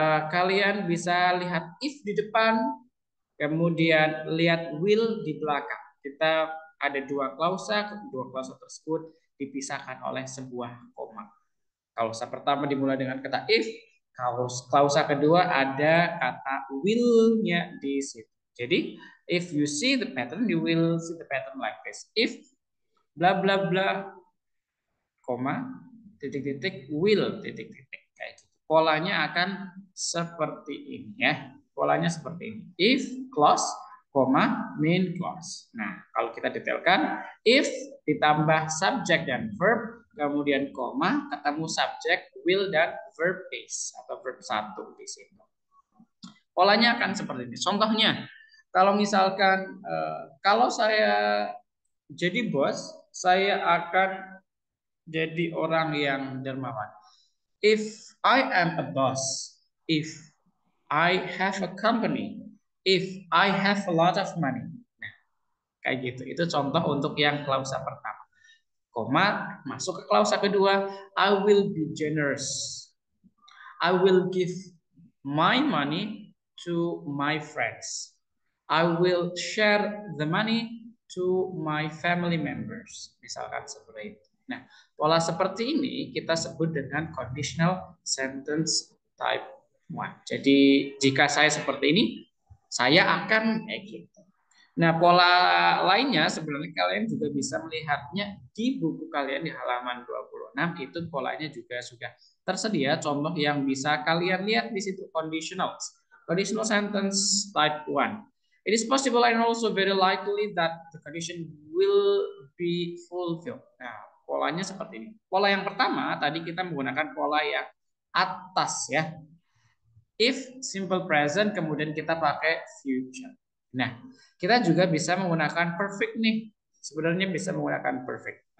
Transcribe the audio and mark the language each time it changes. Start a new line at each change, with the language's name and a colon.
Indonesian: Kalian bisa lihat if di depan, kemudian lihat will di belakang. Kita ada dua klausa tersebut dipisahkan oleh sebuah koma. Klausa pertama dimulai dengan kata if, klausa kedua ada kata will-nya di situ. Jadi,
English: if you see the pattern, you will see the pattern like this.
Indonesian: If bla bla bla, koma, titik-titik, will, titik-titik. Kayak gitu. Polanya akan seperti ini ya. Polanya seperti ini. If clause, koma, main clause. Nah, kalau kita detailkan, if ditambah subject dan verb, kemudian koma, ketemu subject, will, dan verb base atau verb 1 di situ. Polanya akan seperti ini. Contohnya, kalau misalkan kalau saya jadi bos, saya akan jadi orang yang dermawan.
English: If I am a boss, if I have a company, if I have a lot of money.
Indonesian: Nah, kayak gitu. Itu contoh untuk yang klausa pertama. Koma, masuk ke klausa kedua,
English: I will be generous. I will give my money to my friends. I will share the money to my family members.
Indonesian: Misalkan seperti itu. Nah, pola seperti ini kita sebut dengan conditional sentence type one. Jadi jika saya seperti ini, saya akan gitu. Nah, pola lainnya sebenarnya kalian juga bisa melihatnya di buku kalian di halaman 26. Itu polanya juga sudah tersedia contoh yang bisa kalian lihat di situ, conditionals.
English: Conditional sentence type 1. It is possible and also very likely that the condition will be fulfilled.
Indonesian: Nah, polanya seperti ini. Pola yang pertama tadi kita menggunakan pola yang atas ya. If simple present kemudian kita pakai future. Nah, kita juga bisa menggunakan perfect nih. Sebenarnya bisa menggunakan perfect.